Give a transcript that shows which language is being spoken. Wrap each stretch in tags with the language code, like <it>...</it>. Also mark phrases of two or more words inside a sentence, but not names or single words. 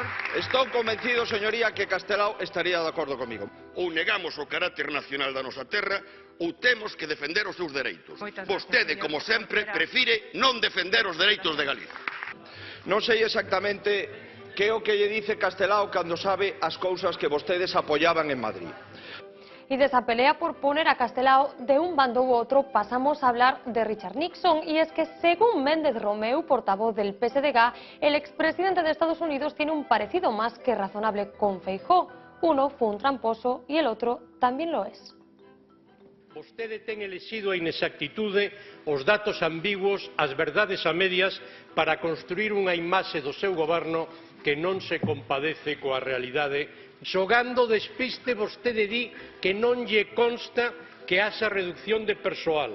<gl>Estou convencido, señoría, que Castelao estaría de acordo comigo. Ou negamos o carácter nacional da nosa terra ou temos que defender os seus dereitos. Vostede, como sempre, prefire non defender os dereitos de Galicia. Non sei exactamente que é o que lle dice Castelao cando sabe as cousas que vostedes apoyaban en Madrid.</gl> <es>Y de esa pelea por poner a Castelao de un bando u otro pasamos a hablar de Richard Nixon. Y es que según Méndez Romeu, portavoz del PSDG, el expresidente de Estados Unidos tiene un parecido más que razonable con Feijóo. Uno fue un tramposo y el otro también lo es.</es> <gl>Vostede ten elixido a inexactitude, os datos ambiguos, as verdades a medias para construir unha imaxe do seu goberno que non se compadece coa realidade. Xogando despiste, vostede di que non lle consta que haxa reducción de persoal.</gl>